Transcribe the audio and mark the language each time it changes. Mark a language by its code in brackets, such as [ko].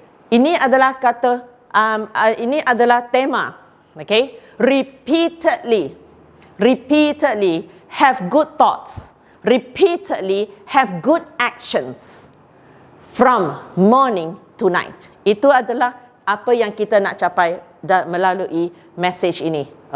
[ms] Ini adalah ini adalah tema. [en] Repeatedly have good thoughts. Repeatedly have good actions from morning to night. [ms] Itu adalah apa yang kita nak capai melalui message ini.